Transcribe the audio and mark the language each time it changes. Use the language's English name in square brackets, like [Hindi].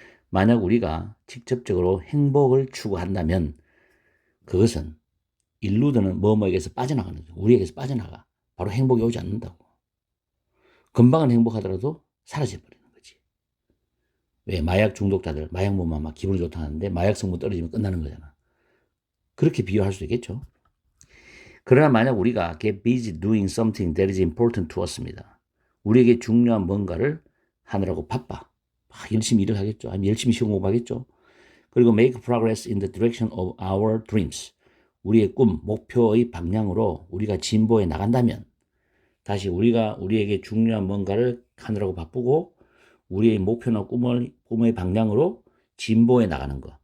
[Korean] 만약 우리가 직접적으로 행복을 추구한다면 그것은 일루드는 뭐뭐에게서 빠져나가는 거죠. 우리에게서 빠져나가. 바로 행복이 오지 않는다고. 금방은 행복하더라도 사라져버리는 거지. 왜? 마약 중독자들, 마약 먹으면 막 기분이 좋다 하는데 마약 성분 떨어지면 끝나는 거잖아. 그렇게 비유할 수 있겠죠. 그러나 만약 우리가 [English] get busy doing something that is important to us입니다. [Korean] 우리에게 중요한 뭔가를 하느라고 바빠. 열심히 일을 하겠죠. 아니면 열심히 시험 공부하겠죠. [English] 그리고 make progress in the direction of our dreams. [Korean] 우리의 꿈, 목표의 방향으로 우리가 진보해 나간다면 다시 우리가 우리에게 중요한 뭔가를 하느라고 바쁘고 우리의 목표나 꿈의 방향으로 진보해 나가는 거.